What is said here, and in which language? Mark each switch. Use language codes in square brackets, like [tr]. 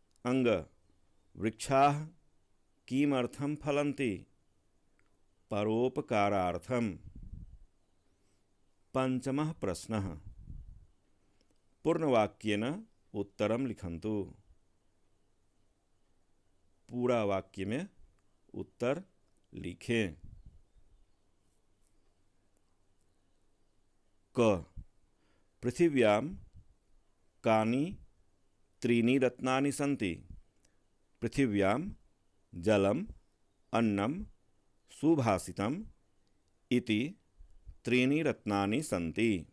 [sa] अंग वृक्षाः किमर्थं फलन्ति? परोपकारार्थम्। पंचमः प्रश्नः पूर्णवाक्येन उत्तरं लिखन्तु। [hi] पूरा वाक्य में उत्तर लिखें। [sa] क पृथिव्यां कानि त्रीणि रत्नानि सन्ति? पृथिव्यां जलम्, अन्नं, सुभाषितम् इति त्रीणि रत्नानि सन्ति।